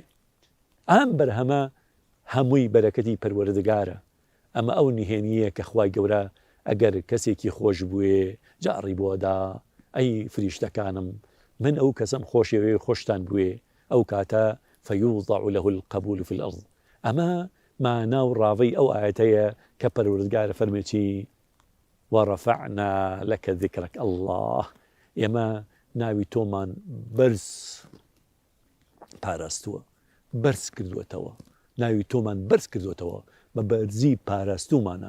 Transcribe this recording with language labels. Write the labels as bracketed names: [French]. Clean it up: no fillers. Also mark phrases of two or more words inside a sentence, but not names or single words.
[Central Kurdish] ئەم بەرهەمە هەمووی بەرەکەتی پەروەردگارە. ئەمە ئەو نهێنیە کە خوای گەورە ئەگەر کەسێکی خۆش بووێ جاری بۆدا، ئەی فریشتەکانم من ئەو کەسم خۆشەوێ خۆشتان بووێ، ئەو کاتە [Arabic] فەیوضع له القبول في الأرض. [Central Kurdish] ئەمە مانا و ڕاوەی ئەو ئاەتەیە کە پەروەردگارە فەرمێکی [Arabic] وەڕەفەعنا لەکە ذیکرەک. [Central Kurdish] الله ئێمە ناوی تۆمان بەرز پاراستووە، بەرز کردوێتەوە، ناوی تۆمان بەرز کردوێتەوە، بە بەرزی پاراستومانە.